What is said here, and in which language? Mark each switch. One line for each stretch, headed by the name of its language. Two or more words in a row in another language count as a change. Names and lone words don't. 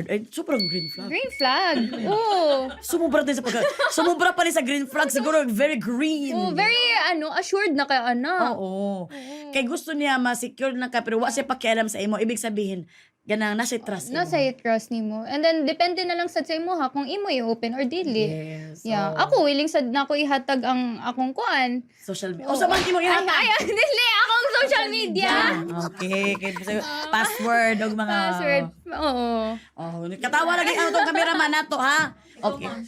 Filipino: Ay, sobrang
English: green flag. Green flag. Oo.
Filipino: Sumubra din sa sumubra pa rin sa
English: green flag,
Filipino: siguro
English: very green.
Cebuano: Oh,
English: very assured
Cebuano: na kay ana. Oo. Kay gusto niya ma-secure na ka pero wa siya pakialam sa imo.
Filipino: Ibig sabihin, ganang nasa trust mo.
Cebuano: Nasa trust nimo.
English: And then
Cebuano: depende na lang sad sa imo ha kung imo i-open or dili.
English: Yes. Yeah,
Cebuano: oo. ako willing sad na ako ihatag ang akong kuan.
English: Social media.
Cebuano: O sa man mo ihatag. Ay, dili akong
English: social media.
Cebuano: Okay, kay password og mga Password. Oo. Oh, katawa lagi ang tong cameraman nato ha.